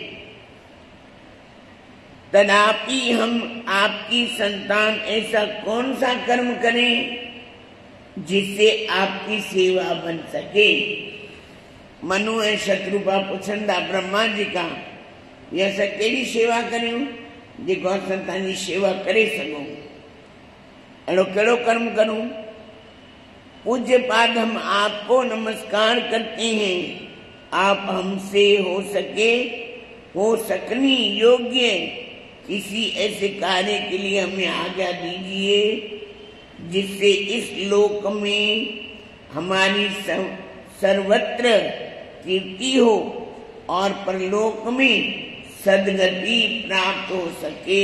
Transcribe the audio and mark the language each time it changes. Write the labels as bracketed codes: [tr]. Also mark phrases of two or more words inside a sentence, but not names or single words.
[hi] तथापि हम आपकी संतान ऐसा कौन सा कर्म करें जिससे आपकी सेवा बन सके? [sd] मनु ऐं शत्रुपा पुछनि था ब्रह्मा जी का, ये असां कहिड़ी सेवा करियूं जेको असां तव्हांजी सेवा करे सघूं? अहिड़ो कहिड़ो कर्म करूं? [hi] पूज्य पाद, हम आपको नमस्कार करते हैं। आप हमसे हो सकनी योग्य किसी ऐसे कार्य के लिए हमें आज्ञा दीजिए जिससे इस लोक में हमारी सर्वत्र कीर्ति हो और परलोक में सदगति प्राप्त हो सके।